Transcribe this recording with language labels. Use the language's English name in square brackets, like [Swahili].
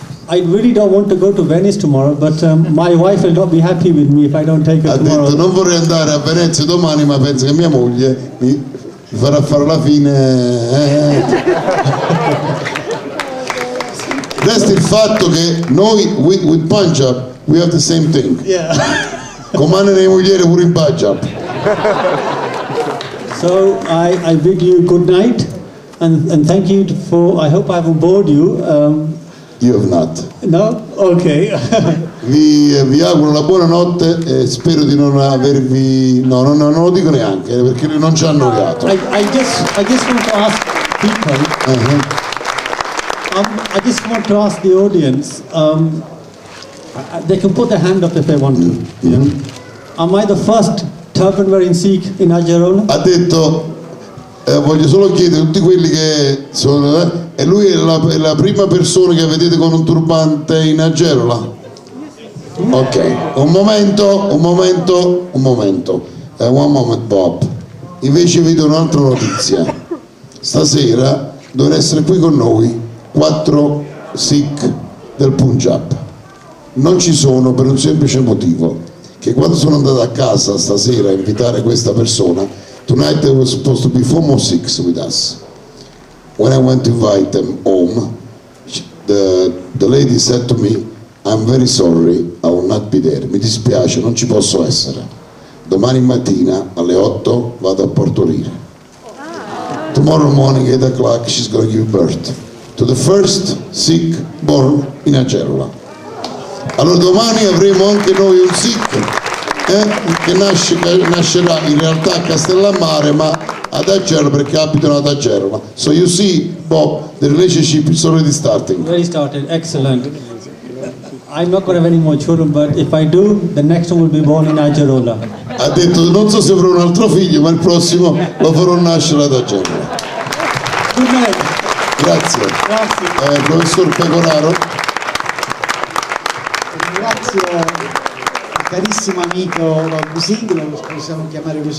[English] I really don't want to go to Venice tomorrow, but my wife will not be happy with me if I don't take her tomorrow. [Italian] Ha detto non vorrei andare a Venezia domani, ma penso che mia moglie mi farà fare la fine. Resta il fatto che noi [English] with Punjab we have the same thing. Yeah. [Neapolitan] Comane le mogliere pure in Punjab. [English] So I bid you good night and thank you for. I hope I haven't bored you. You have not. No? Okay. [Italian] Vi auguro la buonanotte e spero di non avervi. No, non lo dico neanche perché non ci hanno annoiato. [English] I just want to ask people. I just want to ask the audience. They can put their hand up if they want to. Yeah. Am I the first turban wearing Sikh in Ajarola? [Italian] Ha detto voglio solo chiedere a tutti quelli che sono e lui è la prima persona che vedete con un turbante in Agerola? Ok, un momento [English] one moment Bob, [Italian] invece vedo un'altra notizia. Stasera devono essere qui con noi 4 Sikh del Punjab. Non ci sono per un semplice motivo, che quando sono andato a casa stasera a invitare questa persona, [English] tonight there was supposed to be 4 more Sikhs with us. When I went to invite them home, the lady said to me, I'm very sorry, I will not be there. [Italian] Mi dispiace, non ci posso essere. Domani mattina alle 8 vado a partorire. [English] Tomorrow morning 8 o'clock she's going to give birth to the first Sikh born in Agerola. [Italian] Allora domani avremo anche noi un Sikh che nascerà in realtà a Castellammare ma ad Agerola perché abitano ad Agerola. [English] So you see, Bob, the relationship is already starting. Already started, excellent. I'm not going to have any more children, but if I do, the next one will be born in Ajarola. [Italian] Ha detto non so se avrò un altro figlio, ma il prossimo lo farò nascere ad Agerola. [English] Good night. [Italian] Grazie. Grazie. Professor Pecoraro. Grazie carissimo amico Singh, lo possiamo chiamare così.